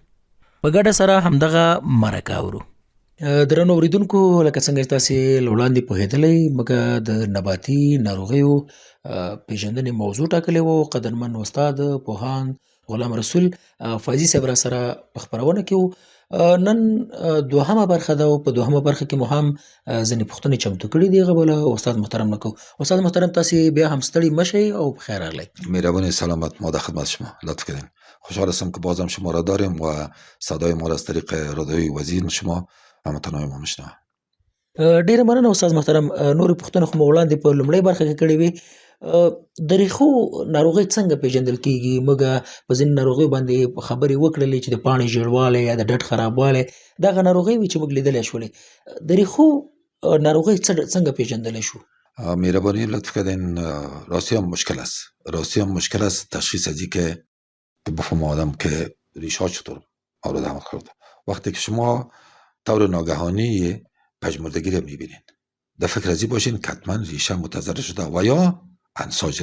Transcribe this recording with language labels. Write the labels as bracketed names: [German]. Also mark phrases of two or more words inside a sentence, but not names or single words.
[Pashto] په ګډه سره همدغه مرکه اورو. درنو اوریدونکو، لکه څنګه چې تاسې له وړاندې پوهېدلی، موږ د نباتي ناروغیو پیژندنې موضوع ټاکلې وه. قدرمن استاد پوهاند غلام رسول فیضي صاحب را سره په خپرونه کې وو. نن دوهمه برخه ده او په دوهمه برخه کې مو هم ځینې پوښتنې چمتو کړي دي. هغه به استاد محترم نه کوو. استاد محترم، تاسې بیا هم ستړي مه شئ او بخیر راغلی. [Persian] مهربانی، سلامت، ما در خدمت شما. لطف کردین. خوشحال هستم که بازم شما را داریم و صدای ما را از طریق رادیوی وزیر شما هموطنان ما میشنوه. [Pashto] ډیره مننه استاد محترم. نورې پوښتنې خو مو وړاندې په لومړۍ برخه کې کړې وې. د ریښو ناروغۍ څنګه پیژندل کیږي؟ موږ په ځینې ناروغیو باندې خبرې وکړلې چې د پاڼې ژیړوالی یا د ډډ خرابوالی دغه ناروغۍ وې چې موږ لیدلی شولې. د ریښو ناروغۍ څنګه پیژندلی شو؟ [Persian] مهربانی، لطف کردین. راستی هم مشکل است تشخیص از که بفهم آدم که ریشه ها چطور مورد عمل کرده. وقتی که شما طور ناگهانی پژمردگی رو میبینید، در فکر ازی باشین که حتما ریشه متضرر شده و یا انساج